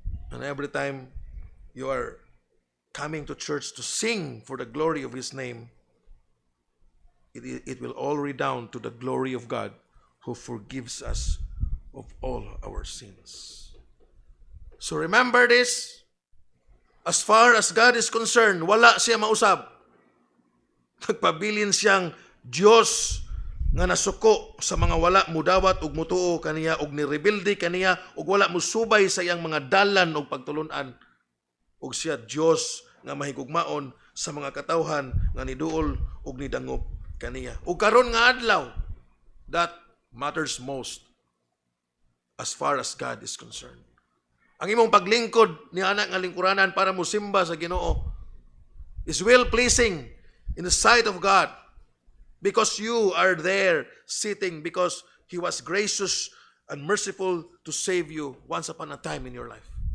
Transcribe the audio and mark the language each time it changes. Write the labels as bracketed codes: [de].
[en] And every time you are coming to church to sing for the glory of His name, it will all redound to the glory of God who forgives us of all our sins. So remember this, as far as God is concerned, [ceb] wala siya mausab. Nagpabilin siyang Diyos nga nasuko sa mga wala mudawat ug mutuo kaniya ug nirebilde kaniya ug wala musubay sa iyang mga dalan ug pagtulunan, ug siya Diyos nga mahigugmaon sa mga katawhan nga niduol ug nidangop kaniya. Ug karon nga adlaw, [en] that matters most as far as God is concerned. [ceb] Ang imong paglingkod ni anak nga lingkuranan para musimba sa Ginoo [en] is well-pleasing in the sight of God, because you are there sitting because He was gracious and merciful to save you once upon a time in your life.